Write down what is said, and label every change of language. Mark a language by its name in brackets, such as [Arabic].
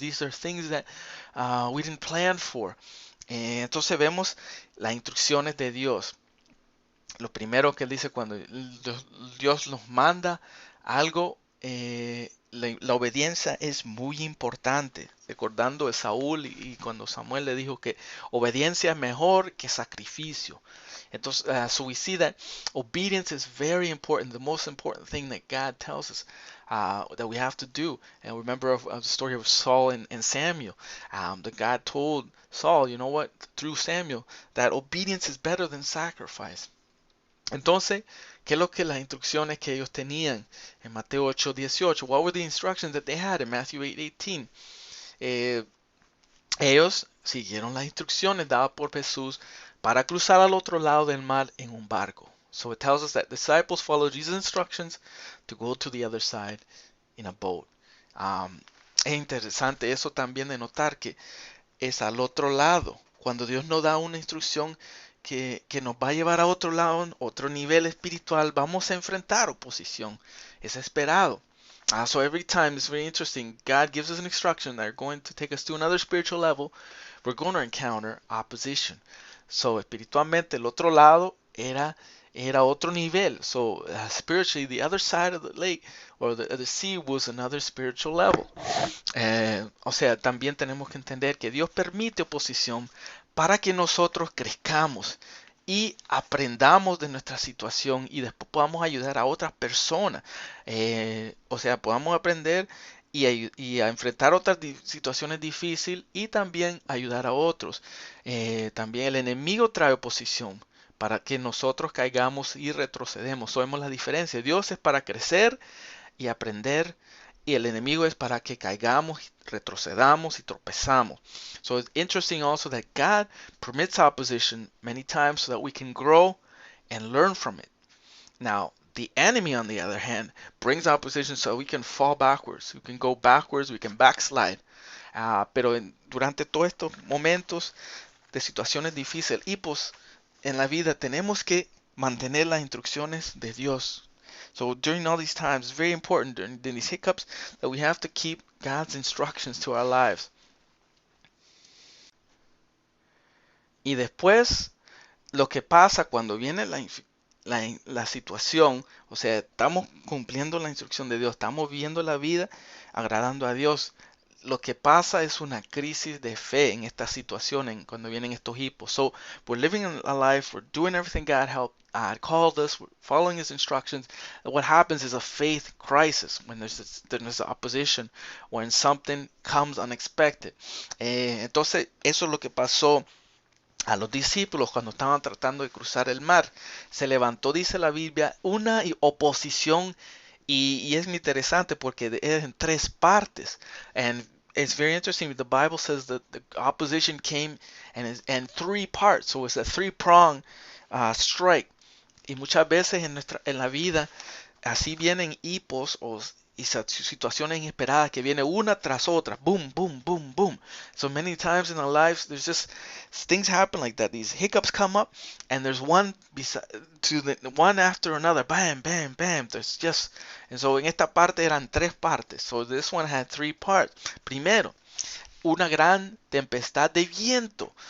[English] These are things that we didn't plan for. [Spanish] Entonces vemos las instrucciones de Dios. Lo primero que él dice cuando Dios nos manda algo, la obediencia es muy importante. Recordando de Saúl y cuando Samuel le dijo que obediencia es mejor que sacrificio. [English] Entonces, so we see that obedience is very important, the most important thing that God tells us that we have to do. And remember of the story of Saul and Samuel. That God told Saul, you know what, through Samuel, that obedience is better than sacrifice. [Spanish] Entonces, ¿qué es lo que las instrucciones que ellos tenían en Mateo 8:18? [English] What were the instructions that they had in Matthew 8:18? [Spanish] Ellos siguieron las instrucciones dadas por Jesús para cruzar al otro lado del mar en un barco. [English] So it tells us that disciples follow Jesus' instructions to go to the other side in a boat. [Spanish] Es interesante eso también de notar que es al otro lado. Cuando Dios nos da una instrucción que nos va a llevar a otro lado, otro nivel espiritual, vamos a enfrentar oposición. Es esperado. [English] So every time it's very interesting. God gives us an instruction that are going to take us to another spiritual level. We're going to encounter opposition. [Spanish] So espiritualmente el otro lado era otro nivel. [English] So spiritually the other side of the lake or the sea was another spiritual level. [Spanish] O sea, también tenemos que entender que Dios permite oposición para que nosotros crezcamos y aprendamos de nuestra situación y después podamos ayudar a otras personas. O sea, podamos aprender y a enfrentar otras situaciones difíciles y también ayudar a otros. También el enemigo trae oposición para que nosotros caigamos y retrocedemos. Sabemos la diferencia. Dios es para crecer y aprender, y el enemigo es para que caigamos, retrocedamos y tropezamos. [English] So it's interesting also that God permits opposition many times so that we can grow and learn from it. Now, the enemy, on the other hand, brings opposition so we can fall backwards. We can go backwards, we can backslide. [Spanish] Pero durante todos estos momentos de situaciones difíciles y pues en la vida tenemos que mantener las instrucciones de Dios. [English] So during all these times, it's very important during these hiccups that we have to keep God's instructions to our lives. [Spanish] Y después, lo que pasa cuando viene la situación, o sea, estamos cumpliendo la instrucción de Dios, estamos viviendo la vida agradando a Dios. Lo que pasa es una crisis de fe en esta situación cuando vienen estos hipos. [English] So we're living a life, we're doing everything God called us, we're following His instructions. And what happens is a faith crisis when there's opposition, when something comes unexpected. [Spanish] Entonces eso es lo que pasó a los discípulos cuando estaban tratando de cruzar el mar. Se levantó, dice la Biblia, una oposición y es muy interesante porque es en tres partes. [English] And it's very interesting. The Bible says that the opposition came in three parts. So it's a three-prong strike. [Spanish] Y muchas veces en la vida así vienen hipos y situaciones inesperadas que viene una tras otra, boom, boom, boom, boom. [English] So many times in our lives, there's just things happen like that. These hiccups come up, and there's one one after another, bam, bam, bam. There's just, and so [Spanish] en esta parte eran tres partes. [English] So this one had three parts. [Spanish] Primero, una gran tempestad de viento.